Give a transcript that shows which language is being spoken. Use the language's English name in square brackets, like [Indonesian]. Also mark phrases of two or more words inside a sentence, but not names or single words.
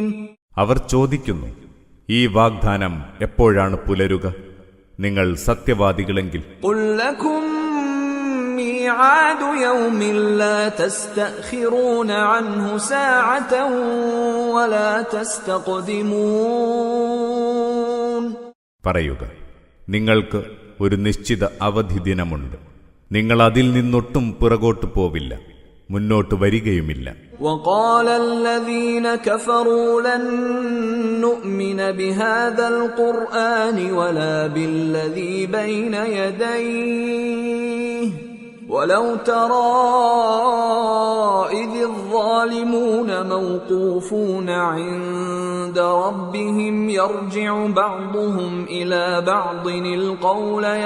[Malayalam] അവർ ചോദിക്കുന്നു, ഈ വാഗ്ദാനം എപ്പോഴാണ് പുലരുക, നിങ്ങൾ സത്യവാദികളെങ്കിൽ? [Arabic] قل لكم ميعاد يوم لا تستأخرون عنه ساعة ولا تستقدمون. [Malayalam] പറയുക, നിങ്ങൾക്ക് ഒരു നിശ്ചിത അവധി ദിനമുണ്ട്, നിങ്ങൾ അതിൽ നിന്നൊട്ടും പിറകോട്ട് പോവില്ല, മുന്നോട്ട് വരികയുമില്ല. [Arabic] وقال الذين كفروا لن نؤمن بهذا القرآن ولا بالذي بين يديه ولو ترى إذ الظالمون موقوفون عند ربهم يرجع بعضهم إلى بعض القول